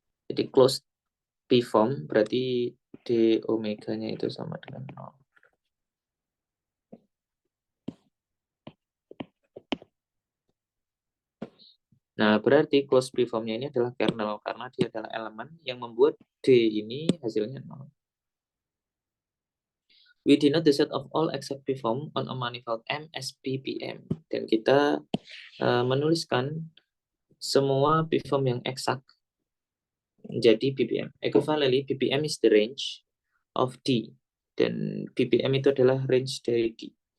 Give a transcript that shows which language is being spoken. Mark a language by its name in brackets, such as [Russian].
[Indonesian] Jadi closed P-form berarti D omeganya itu sama dengan 0. Nah, berarti closed P-formnya ini adalah kernel karena dia adalah elemen yang membuat D ini hasilnya 0. [English] We denote the set of all exact P-form on a manifold M as PPM. [Indonesian] Dan kita menuliskan semua P-form yang eksak menjadi PPM. [English] Equivalently, PPM is the range of D. [Indonesian] Dan PPM itu adalah range dari D.